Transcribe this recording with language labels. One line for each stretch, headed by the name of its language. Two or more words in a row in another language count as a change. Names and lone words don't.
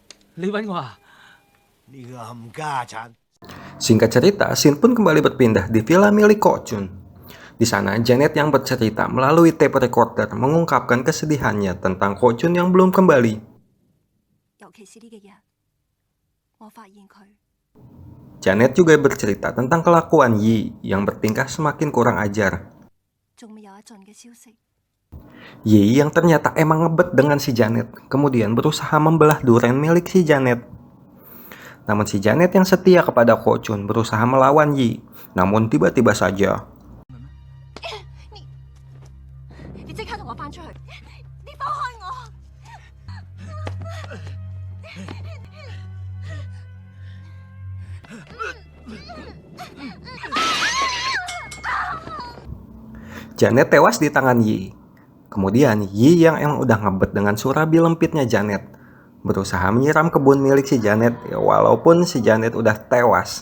Cantonese: 你揾我啊？呢個冚家產。
Indonesian: Singkat cerita, scene pun kembali berpindah di villa milik Ko Chun. Di sana, Janet yang bercerita melalui tape recorder mengungkapkan kesedihannya tentang Ko Chun yang belum kembali.
Cantonese: 尤其是呢幾日，我發現佢
Indonesian: Janet juga bercerita tentang kelakuan Yi yang bertingkah semakin kurang ajar.
Cantonese: 仲未有一盡嘅消息。
Indonesian: Yi yang ternyata emang ngebet dengan si Janet, kemudian berusaha membelah duren milik si Janet. Namun si Janet yang setia kepada Ko Chun berusaha melawan Yi, namun tiba-tiba saja
Cantonese: 你即刻同我翻出去！你放開我！
Indonesian: Janet tewas di tangan Yi. Kemudian Yi yang emang udah ngebet dengan surabi lempitnya Janet berusaha menyiram kebun milik si Janet, ya, walaupun si Janet udah tewas.